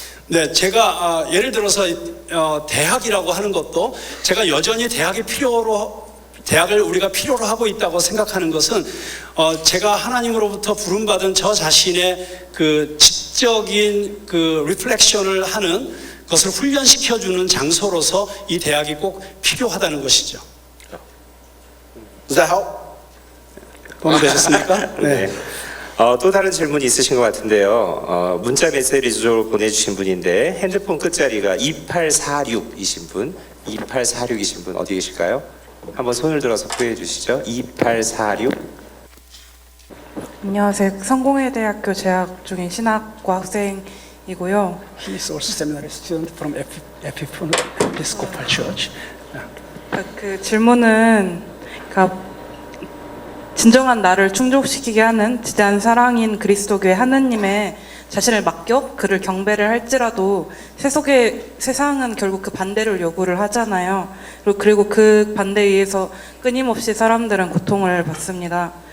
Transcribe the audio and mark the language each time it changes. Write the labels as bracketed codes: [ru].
[ko] 네, 제가 예를 들어서 대학이라고 하는 것도 제가 여전히 대학을 우리가 필요로 하고 있다고 생각하는 것은 제가 하나님으로부터 부름받은 저 자신의 그 지적인 그 리플렉션을 하는 것을 훈련시켜주는 장소로서 이 대학이 꼭 필요하다는 것이죠. [en] Does that help? [ko] 도움이 되셨습니까? 네. 또 다른 질문이 있으신 것 같은데요. 문자 메시지로 보내주신 분인데 핸드폰 끝자리가 2846이신 분, 2846이신 분 어디 계실까요? 한번 손을 들어서 표해 주시죠. 2846. 안녕하세요. 성공회대학교 재학 중인 신학과 학생이고요. [en] He is also seminary student from Episcopal Church. [ko] 그 질문은 그러니까 진정한 나를 충족시키게 하는 지대한 사랑인 그리스도교의 하느님의 자신을 맡겨 그를 경배를 할지라도 세상은 결국 그 반대를 요구를 하잖아요. 그리고 그 반대에 의해서 끊임없이 사람들은 고통을 받습니다.